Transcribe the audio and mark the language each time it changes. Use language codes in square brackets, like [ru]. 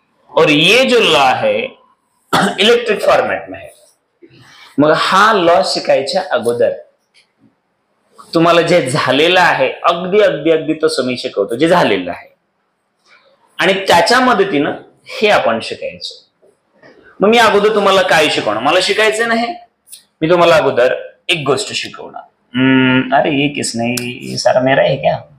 [hi] और ये जो लॉ है इलेक्ट्रिक फॉर्मॅट में है. [mr] मग हा लॉ शिकायच्या अगोदर तुम्हाला जे झालेलं आहे अगदी अगदी अगदी तसं मी शिकवतो, जे झालेलं आहे, आणि त्याच्या मदतीनं हे आपण शिकायचो. मग मी अगोदर तुम्हाला काय शिकवणार? मला शिकायचं नाही, मी तुम्हाला अगोदर एक गोष्ट शिकवणार. [hi] अरे ये किसने, ये सारा मेरा है क्या?